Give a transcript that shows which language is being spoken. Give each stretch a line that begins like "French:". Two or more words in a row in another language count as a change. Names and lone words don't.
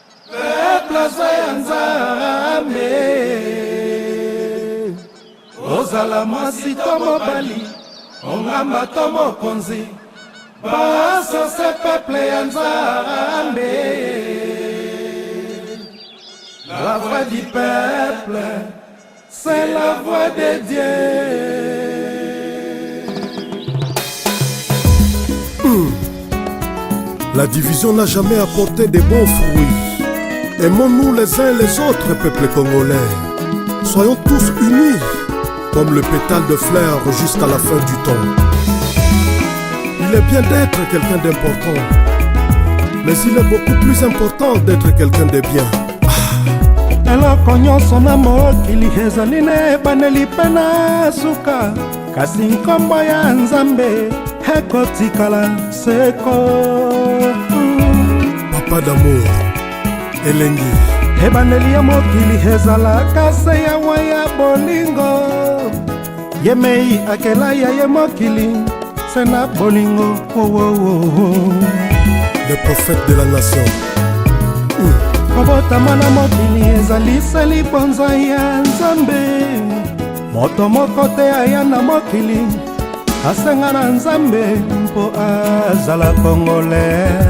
French: Peuple, soyez Nzambe.
Lingala: Ozala mwasi to mobali, ongamba to mokonzi. Baso se peuple ya Nzambe.
French: La voix du peuple, c'est la voix de Dieu. Hmm. La division n'a jamais apporté de bons fruits. Aimons-nous les uns les autres, peuple congolais. Soyons tous unis, comme le pétale de fleurs jusqu'à la fin du temps. Il est bien d'être quelqu'un d'important, mais il est beaucoup plus important d'être quelqu'un de bien.
Lingala: Eloko nyonso na mokili ezali na ebaneli mpe na suka, kasi nkombo ya Nzambe ekotikala seko.
French: Papa d'amour, elengi.
Lingala: Ebaneli ya mokili ezalaka se yawa ya bolingo. Ye mei akela ya ye mokili, se na bolingo.
French: Oh, oh, oh, oh. Le prophète de la nation. Mm.
Lingala: Kobotama na mokili ezali se libonza ya Nzambe. Moto moko te aya na mokili, asenga na Nzambe mpo azala Kongole.